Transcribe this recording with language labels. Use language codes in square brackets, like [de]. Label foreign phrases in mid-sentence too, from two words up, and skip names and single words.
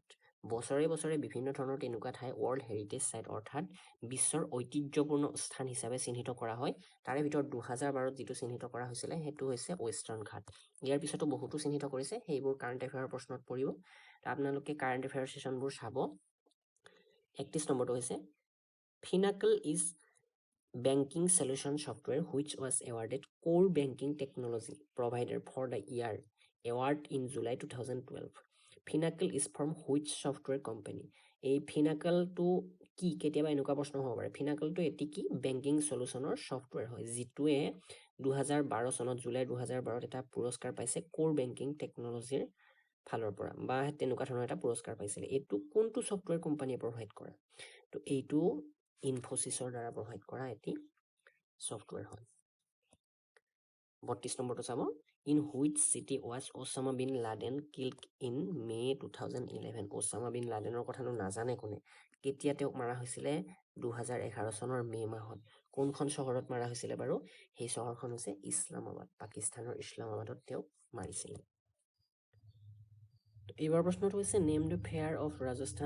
[as] বছৰে বছৰে বিভিন্ন ধৰণৰ তেনেকুৱা ঠাই [en] world heritage site [as] অৰ্থাৎ বিশ্বৰ ঐতিহ্যপূৰ্ণ স্থান হিচাপে চিহ্নিত কৰা হয় তাৰে ভিতৰত 2012 যিটো চিহ্নিত কৰা হৈছিলে সেইটো হৈছে ৱেষ্টাৰ্ণ ঘাট ইয়াৰ পিছতো বহুতো চিহ্নিত কৰিছে সেইবোৰ [en] current affair [as] প্ৰশ্নত পৰিব আপোনালোকে [en] current affair session [as] চাব 31 নম্বৰটো হৈছে [en] Finacle is banking solution software which was awarded core banking technology provider for the year award in July 2012 Finacle is from which software company [as] এই Finacle-টো কি কেতিয়াবা এনেকুৱা প্ৰশ্ন হ'ব পাৰে Finacle-টো এটি কি [en] banking solution software [as] হয় যিটোৱে 2012 চনত জুলাই 2012 এটা পুৰস্কাৰ পাইছে [en] core banking technology [as] ফালৰ পৰা বা তেনেকুৱা ধৰণৰ এটা পুৰস্কাৰ পাইছিল এইটো কোনটো সফটওয়্যাৰ কোম্পানীয়ে প্ৰভাইড কৰে তো এইটো ইনফোসিসৰ দ্বাৰা প্ৰভাইড কৰা এটি সফটওয়্যাৰ হয় 32 নম্বৰটো চাব [en] in which city was Osama bin Laden killed in May [as] 2011 ওসামা বিন লাডেনৰ কথানো নাজানে কোনে কেতিয়া তেওঁক মাৰা হৈছিলে 2011 চনৰ মে মাহত কোনখন চহৰত মাৰা হৈছিলে বাৰু সেই চহৰখন হৈছে ইছলামাবাদ পাকিস্তানৰ ইছলামাবাদত তেওঁক মাৰিছিলে এইবাৰ প্ৰশ্নটো হৈছে [en] name the fair of Rajasthan